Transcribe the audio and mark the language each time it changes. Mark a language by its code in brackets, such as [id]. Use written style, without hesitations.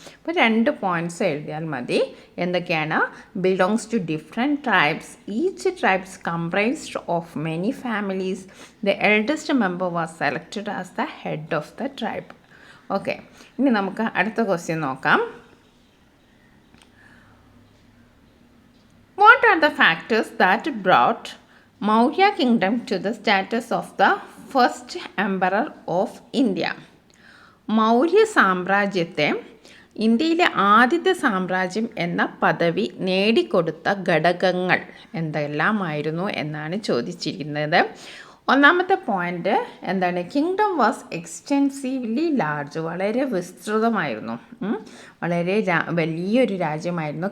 [ml] അപ്പോൾ 2 പോയിൻറ്റ്സ് എഴുതിയാൽ മതി. എന്തൊക്കെയാണ്? [en] Belongs to different tribes. Each tribes comprised of many families. The eldest member was selected as the head of the tribe. [ml] Okay, ഇനി നമുക്ക് അടുത്ത question നോക്കാം. [en] What are the factors that brought Maurya kingdom to the status of the first emperor of India? [ml] Maurya സാമ്രാജ്യത്തെ ഇന്ത്യയിലെ ആദ്യത്തെ സാമ്രാജ്യം എന്ന പദവി നേടിക്കൊടുത്ത ഘടകങ്ങൾ എന്തെല്ലാമായിരുന്നു എന്നാണ് ചോദിച്ചിരിക്കുന്നത്. ഒന്നാമത്തെ പോയിൻ്റ് എന്താണ്, [en] kingdom was extensively large, [ml] വളരെ വിസ്തൃതമായിരുന്നു, വളരെ വലിയൊരു രാജ്യമായിരുന്നു.